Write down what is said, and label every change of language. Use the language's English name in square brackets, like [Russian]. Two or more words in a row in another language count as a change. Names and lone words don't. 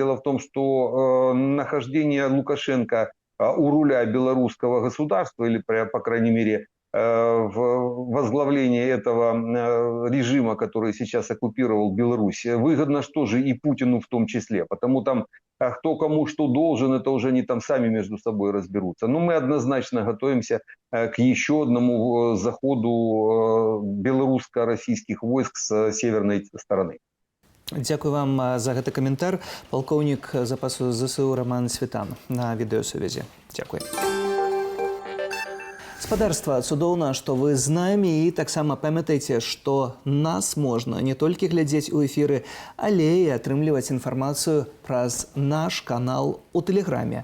[Russian] Дело в том, что нахождение Лукашенко у руля белорусского государства, или, по крайней мере, в возглавлении этого режима, который сейчас оккупировал Беларусь, выгодно что же и Путину в том числе. Потому там кто кому что должен, это уже они там сами между собой разберутся. Но мы однозначно готовимся к еще одному заходу белорусско-российских войск с северной стороны. [Belarusian] Дзякуй вам за гэты каментар. Палкоўнік запасу ЗСУ Роман Светан на відэасувязі. Дзякуй. Спадарства, цудоўна, што вы з намі і таксама памятайце, што нас можна не толькі глядзець у эфіры, але і атрымліваць інфармацыю праз наш канал у Тэлеграме.